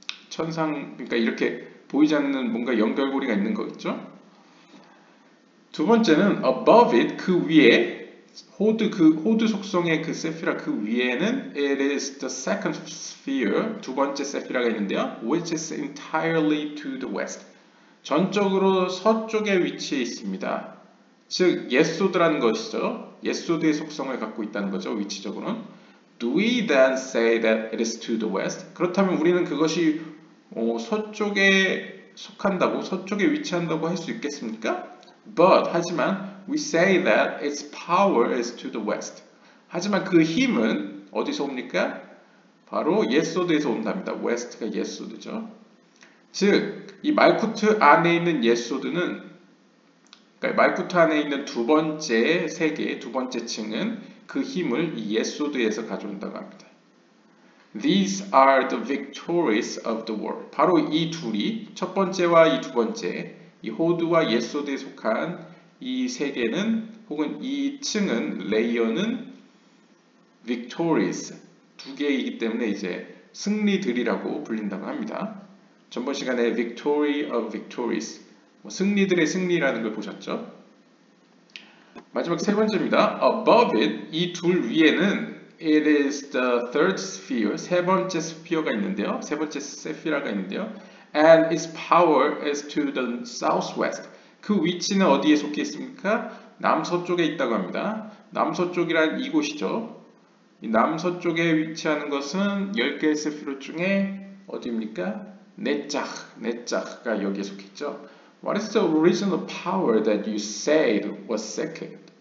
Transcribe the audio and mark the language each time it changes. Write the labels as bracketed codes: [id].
[ko] 그러니까 이렇게 보이지 않는 뭔가 연결고리가 있는 거겠죠? 두 번째는 [en] above it, [ko] 그 위에 호드 속성의 그 세피라 그 위에는 [en] it is the second sphere, [ko] 두 번째 세피라가 있는데요. [en] which is entirely to the west. [ko] 전적으로 서쪽에 위치해 있습니다. 즉 예소드라는 것이죠. 예소드의 속성을 갖고 있다는 거죠. 위치적으로는. [en] Do we then say that it is to the west? [ko] 그렇다면 우리는 그것이 서쪽에 속한다고, 서쪽에 위치한다고 할 수 있겠습니까? [en] But [ko] 하지만 [en] we say that its power is to the west. [ko] 하지만 그 힘은 어디서 옵니까? 바로 예소드에서 온답니다. west가 예소드죠. 즉 이 말쿠트 안에 있는 예소드는, 그러니까 말쿠트 안에 있는 두 번째 세계, 두 번째 층은 그 힘을 이 예소드에서 가져온다고 합니다. [en] These are the victories of the world. [ko] 바로 이 둘이, 첫 번째와 이 두 번째, 이 호드와 예소드에 속한 이 세 개는, 혹은 이 층은, 레이어는 victories, 두 개이기 때문에 이제 승리들이라고 불린다고 합니다. 전번 시간에 [en] victory of victories, [ko] 승리들의 승리라는 걸 보셨죠? 마지막 세 번째입니다. [en] Above it, [ko] 이 둘 위에는 [en] it is the third sphere, [ko] 세 번째 스피어가 있는데요. 세 번째 세피라가 있는데요. [en] And its power is to the southwest. [ko] 그 위치는 어디에 속해 있습니까? 남서쪽에 있다고 합니다. 남서쪽이란 이곳이죠. 이 남서쪽에 위치하는 것은 10개의 세피로 중에 어디입니까? 네짝가 여기에 속했죠. [en] What is the original power that you said was second?